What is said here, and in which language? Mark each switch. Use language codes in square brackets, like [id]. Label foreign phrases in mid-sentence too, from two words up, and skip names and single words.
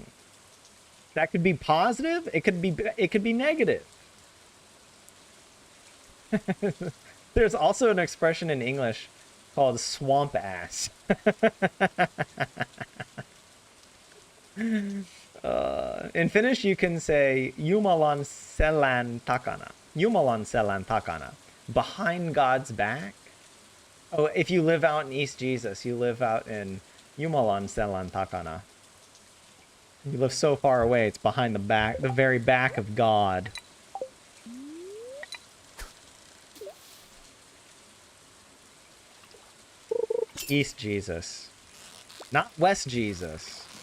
[en] That could be positive. It could be negative. There's also an expression in English called swamp ass. In Finnish, you can say [fi] Jumalan selän takana. Jumalan selän takana. [en] Behind God's back. Oh, if you live out in East Jesus, you live out in [fi] Jumalan selän takana. [en] You live so far away, it's behind the back, the very back of God. East Jesus. Not West Jesus.